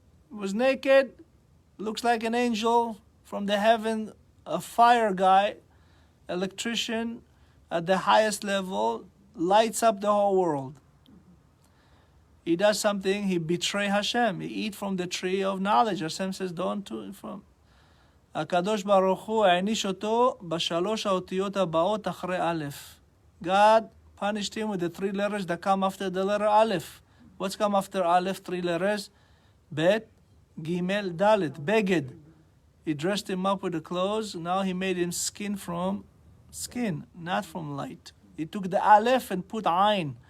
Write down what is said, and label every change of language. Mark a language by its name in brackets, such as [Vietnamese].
[English] He was naked, looks like an angel from the heaven, a fire guy, electrician at the highest level, lights up the whole world. He does something, he betrays Hashem. He eat from the tree of knowledge. Hashem says, don't do it from. [Hebrew] הקדוש ברוך הוא העניש אותו בשלוש האותיות הבאות אחרי א'. [English] God punished him with the 3 letters that come after the letter Aleph. What's come after Aleph? 3 letters. Bet, Gimel, Dalet. Beged. He dressed him up with the clothes. Now he made him skin from skin, not from light. He took the aleph and put ayn.